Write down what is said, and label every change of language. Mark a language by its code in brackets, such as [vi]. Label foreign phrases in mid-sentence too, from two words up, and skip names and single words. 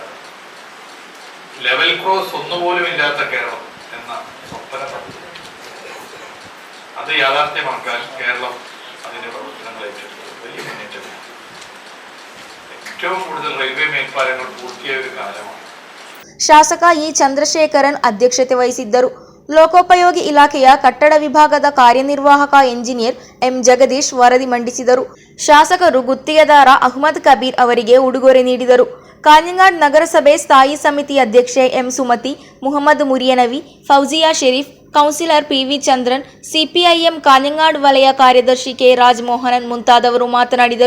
[ml] ലെവൽ ക്രോസ് ഒന്നുപോലും ഇല്ലാത്ത കേരളം എന്ന സ്വപ്ന പദ്ധതി അത് യാഥാർത്ഥ്യമാക്കാൻ കേരളം അതിന്റെ പ്രവർത്തനങ്ങൾ ഏറ്റെടുത്തു. വലിയ മുന്നേറ്റം. ഏറ്റവും കൂടുതൽ റെയിൽവേ മേൽപ്പാലങ്ങൾ പൂർത്തിയായ ഒരു കാലമാണ്. [kn] ಶಾಸಕ ಇ ಚಂದ್ರಶೇಖರನ್ ಅಧ್ಯಕ್ಷತೆ ವಹಿಸಿದ್ದರು. ಲೋಕೋಪಯೋಗಿ ಇಲಾಖೆಯ ಕಟ್ಟಡ ವಿಭಾಗದ ಕಾರ್ಯನಿರ್ವಾಹಕ ಎಂಜಿನಿಯರ್ ಎಂ ಜಗದೀಶ್ ವರದಿ ಮಂಡಿಸಿದರು. ಶಾಸಕರು ಗುತ್ತಿಗೆದಾರ ಅಹ್ಮದ್ ಕಬೀರ್ ಅವರಿಗೆ ಉಡುಗೊರೆ ನೀಡಿದರು. ಕಾഞ്ഞങ്ങാട് ನಗರಸಭೆ ಸ್ಥಾಯಿ ಸಮಿತಿ ಅಧ್ಯಕ್ಷೆ ಎಂ ಸುಮತಿ, ಮುಹಮ್ಮದ್ ಮುರಿಯನವಿ, ಫೌಜಿಯಾ ಶರೀಫ್, ಕೌನ್ಸಿಲರ್ PV ಚಂದ್ರನ್, CPIM ಕಾഞ്ഞങ്ങാട് ವಲಯ ಕಾರ್ಯದರ್ಶಿ K ರಾಜಮೋಹನನ್ ಮುಂತಾದವರು ಮಾತನಾಡಿದರು.